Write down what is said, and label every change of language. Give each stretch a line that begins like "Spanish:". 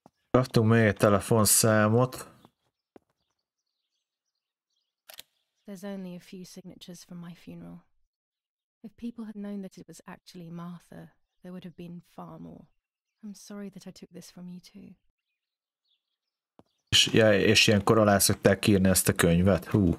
Hungarian: Kaptunk még egy telefonszámot.
English: There's only a few signatures from my funeral. If people had known that it was actually Martha, there would have been far more. I'm sorry that I took this from you too.
Hungarian: És ilyenkor alá szokták írni ezt a könyvet.